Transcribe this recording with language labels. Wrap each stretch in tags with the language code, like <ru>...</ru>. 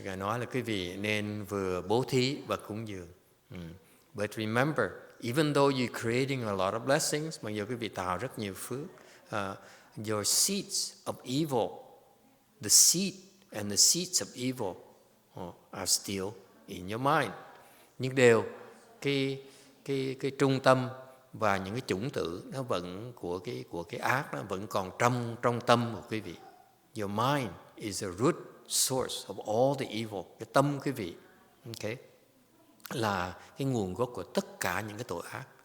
<vi>Ngài nói là quý vị nên vừa bố thí và cúng dường.</vi> <en>But remember, even though you're creating a lot of blessings,</en> <vi>mặc dù quý vị tạo rất nhiều phước,</vi> <en>your seeds of evil, the seed and the seeds of evil are still in your mind.</en> <vi>Nhưng đều cái trung tâm và những cái chủng tử nó vẫn của cái ác nó vẫn còn trong tâm của quý vị.</vi> <en>Your mind is a root source of all the evil.</en> <vi>Cái tâm quý vị, okay, là cái nguồn gốc của tất cả những cái tội ác.</vi>